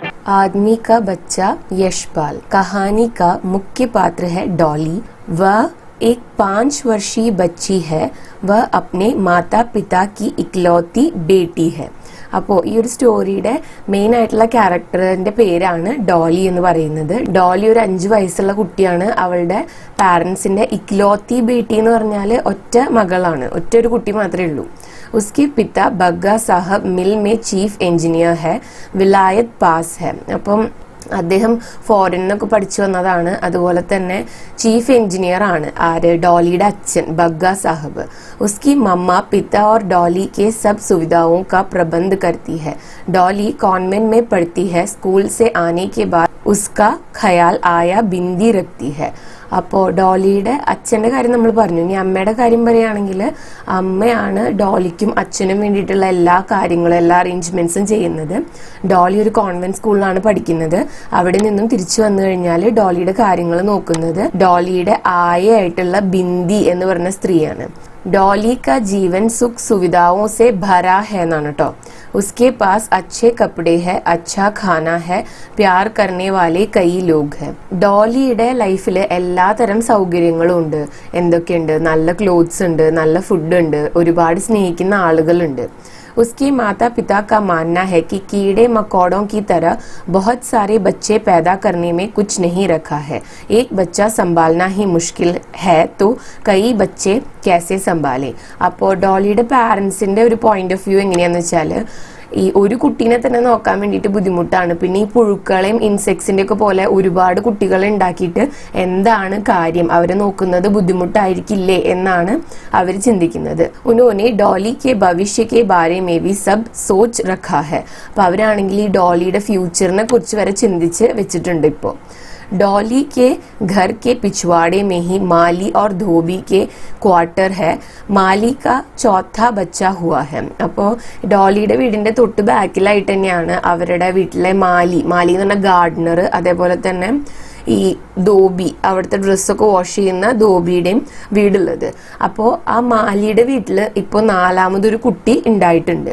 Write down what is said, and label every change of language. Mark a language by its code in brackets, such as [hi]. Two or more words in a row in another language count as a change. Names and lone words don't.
[hi] आदमी का बच्चा यशपाल। कहानी का मुख्य पात्र है डॉली। वह एक 5 वर्षीय बच्ची है। वह अपने माता पिता की इकलौती बेटी है. [ml] അപ്പോൾ ഈ ഒരു സ്റ്റോറിയുടെ മെയിൻ ആയിട്ടുള്ള ക്യാരക്ടറിന്റെ പേരാണ് ഡോളി എന്ന് പറയുന്നത്. ഡോളി ഒരു 5 വയസ്സുള്ള കുട്ടിയാണ്. അവളുടെ പാരന്റ്സിന്റെ [hi] इकलौती बेटी [ml] എന്ന് പറഞ്ഞാൽ ഒറ്റ മകളാണ്, ഒറ്റ ഒരു കുട്ടി മാത്രമേ ഉള്ളൂ. [hi] उसके पिता बग्गा साहब मिल में [en] chief engineer [hi] है, विलायत पास है. [ml] അപ്പം അദ്ദേഹം ഫോറിനൊക്കെ പഠിച്ചു വന്നതാണ്. അതുപോലെ തന്നെ [en] chief engineer [ml] ആണ്. ആര്? ഡോളിയുടെ അച്ഛൻ ബഗ്ഗ സാഹബ്. [hi] उसकी मम्मा पिता और डॉली के सब सुविधाओं का प्रबंध करती है. डॉली कॉन्वेंट में पढ़ती है. स्कूल से आने के बाद उसका ख्याल आया बिंदी रखती है. [ml] അപ്പോൾ ഡോളിയുടെ അച്ഛൻ്റെ കാര്യം നമ്മൾ പറഞ്ഞു. ഇനി അമ്മയുടെ കാര്യം പറയുകയാണെങ്കിൽ അമ്മയാണ് ഡോളിക്കും അച്ഛനും വേണ്ടിയിട്ടുള്ള എല്ലാ കാര്യങ്ങളും, എല്ലാ അറേഞ്ച്മെന്റ്സും ചെയ്യുന്നത്. ഡോളി ഒരു കോൺവെന്റ് സ്കൂളിലാണ് പഠിക്കുന്നത്. അവിടെ നിന്നും തിരിച്ചു വന്നു കഴിഞ്ഞാൽ ഡോളിയുടെ കാര്യങ്ങൾ നോക്കുന്നത് ഡോളിയുടെ ആയായിട്ടുള്ള ബിന്ദി എന്ന് പറഞ്ഞ സ്ത്രീയാണ്. [hi] डॉली का जीवन सुख सुविधाओं से भरा है [ml] എന്നാണ് കേട്ടോ. [hi] उसके पास अच्छे कपड़े है, अच्छा खाना है, प्यार करने वाले कई लोग हैं. [ml] ഡോളിയുടെ ലൈഫിൽ എല്ലാ തരം സൗകര്യങ്ങളും ഉണ്ട്. എന്തൊക്കെയുണ്ട്? നല്ല ക്ലോത്ത്സ് ഉണ്ട്, നല്ല ഫുഡ് ഉണ്ട്, ഒരുപാട് സ്നേഹിക്കുന്ന ആളുകളുണ്ട്. [hi] उसके माता पिता का मानना है कि कीड़े मकोड़ों की तरह बहुत सारे बच्चे पैदा करने में कुछ नहीं रखा है. एक बच्चा संभालना ही मुश्किल है तो कई बच्चे कैसे संभाले. [ml] അപ്പോൾ ഡോളിയുടെ പാരൻസിന്റെ ഒരു [en] point of view [ml] എങ്ങനെയാന്ന് വെച്ചാൽ ഈ ഒരു കുട്ടീനെ തന്നെ നോക്കാൻ വേണ്ടിയിട്ട് ബുദ്ധിമുട്ടാണ്. പിന്നെ ഈ പുഴുക്കളെയും ഇൻസെക്ട്സിന്റെ ഒക്കെ പോലെ ഒരുപാട് കുട്ടികളെ ഉണ്ടാക്കിയിട്ട് എന്താണ് കാര്യം? അവരെ നോക്കുന്നത് ബുദ്ധിമുട്ടായിരിക്കില്ലേ എന്നാണ് അവർ ചിന്തിക്കുന്നത്. [hi] ഉन्होंने ഡോളി के भविष्य के बारे में भी सब सोच रखा है. [ml] അപ്പൊ അവരാണെങ്കിൽ ഈ ഡോളിയുടെ ഫ്യൂച്ചറിനെ കുറിച്ച് വരെ ചിന്തിച്ച് വെച്ചിട്ടുണ്ട്. [hi] ഇപ്പോൾ डॉली के घर के पिछवाड़े में ही माली और धोबी के क्वार्टर है. മാലി का चौथा बच्चा हुआ है. [ml] അപ്പോൾ ഡോളിയുടെ വീടിന്റെ തൊട്ട് ബാക്കിലായിട്ട് തന്നെയാണ് അവരുടെ വീട്ടിലെ മാലി എന്ന് പറഞ്ഞ ഗാർഡനർ, അതേപോലെ തന്നെ ഈ ധോബി, അവിടുത്തെ ഡ്രസ്സൊക്കെ വാഷ് ചെയ്യുന്ന ധോബിയുടെയും വീടുള്ളത്. അപ്പോൾ ആ മാലിയുടെ വീട്ടിൽ ഇപ്പോൾ 4ാമതൊരു കുട്ടി ഉണ്ടായിട്ടുണ്ട്.